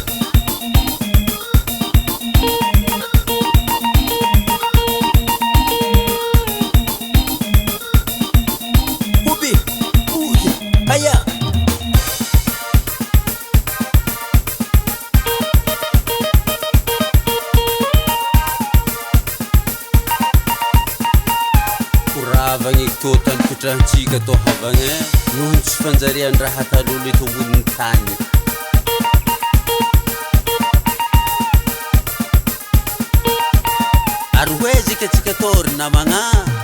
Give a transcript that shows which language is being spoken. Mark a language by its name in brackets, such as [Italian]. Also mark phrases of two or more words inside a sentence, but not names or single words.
[Malagasy] Aya kuravagny to tanikotrahantsika to havagna noho tsy fanjarian-draha talolo eto amboniny tany. Ary hoezika tsika tory namagna